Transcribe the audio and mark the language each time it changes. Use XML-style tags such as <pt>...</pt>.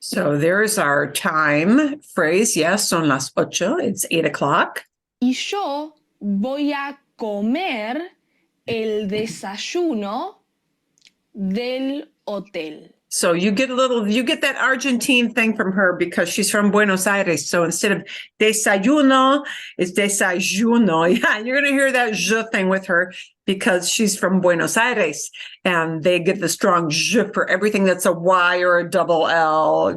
<en>So there's our time phrase. Yes,</en> <es>son las 8.</es> <en>It's 8 o'clock.</en> <es>Y yo voy a comer el desayuno del hotel.</es> <en>So you get that Argentine thing from her because she's from Buenos Aires. So instead of desayuno, it's desayuno. Yeah, you're going to hear that je thing with her because she's from Buenos Aires. And they get the strong je for everything that's a Y or a double L.</en>